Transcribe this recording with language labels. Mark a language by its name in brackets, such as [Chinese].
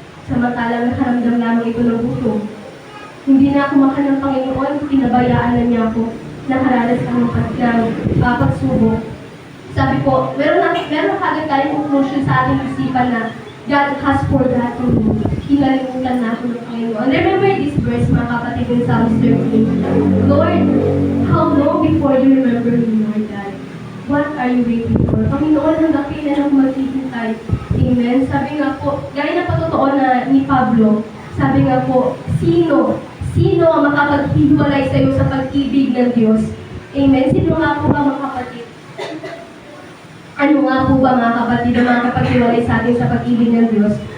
[Filipino] Samantalang nakaramdam lamang ito ng gutom. Hindi na ako mahal ng Panginoon, pinabayaan na niya ako, nakaranas ang pagsubok. Sabi po, meron kagad tayong conclusion sa ating isipan na [English] God has forgotten me. [Filipino] Hinalimutan na ako ng Panginoon. [English] Remember this verse, [Filipino] mga kapatid, [English] in Psalms 13. Lord, how long before you remember me, Lord God? What are you waiting for? [Filipino] Panginoon, hanggang kailan ako maghihintay? Amen. Sabi nga po, gaya na patotoo na ni Pablo, sabi nga po, sino ang makapaghiwalay sa iyo sa pag-ibig ng Diyos? Amen. Sino nga po ba, mga kapatid? Ano nga po ba, mga kapatid, ang makapaghiwalay sa atin sa pag-ibig ng Diyos?